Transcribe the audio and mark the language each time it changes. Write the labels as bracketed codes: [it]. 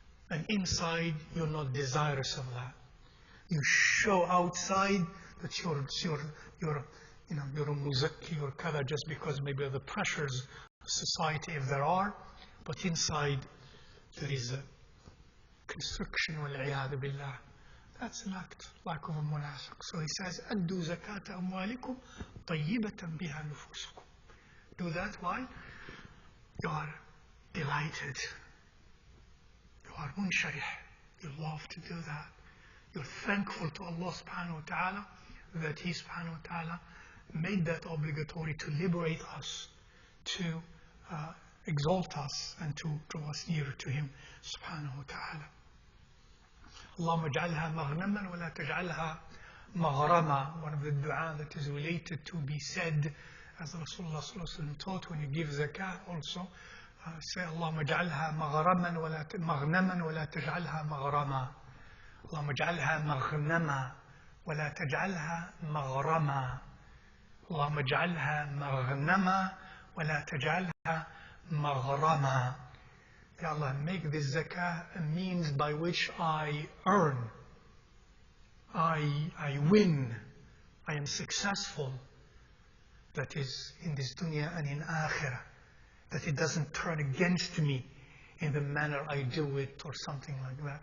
[en] And inside, you're not desirous of that. You show outside that you're a muzakki or kada, just because maybe of the pressures of society, if there are. But inside, there is a constriction, wal-'iyadhu billah. That's an act like of a munafiq. So he says, [ar] أَدُّوا زَكَاةَ أَمْوَالِكُمْ طَيِّبَةً بِهَا نُفُوسُكُمْ. [en] Do that while you are delighted. You are munsharih. You love to do that. You're thankful to Allah subhanahu wa ta'ala that He subhanahu wa ta'ala made that obligatory to liberate us, to exalt us, and to draw us nearer to Him subhanahu wa ta'ala. [ar] اللهم اجعلها مغنما ولا تجعلها مغرما. [en] One of the dua that is related to be said, as Rasulullah sallallahu alaihi wasallam taught, when you give zakah also, say [ar] اللهم اجعلها مغنما ولا تجعلها مغرما. اللهم اجعلها مغنما ولا تجعلها مغرما. اللهم اجعلها مغنما ولا تجعلها مغرما. [en] Ya Allah, make this zakah a means by which I earn, I win, I am successful. That is in this dunya and in akhirah. that it doesn't turn against me in the manner I do it or something like that.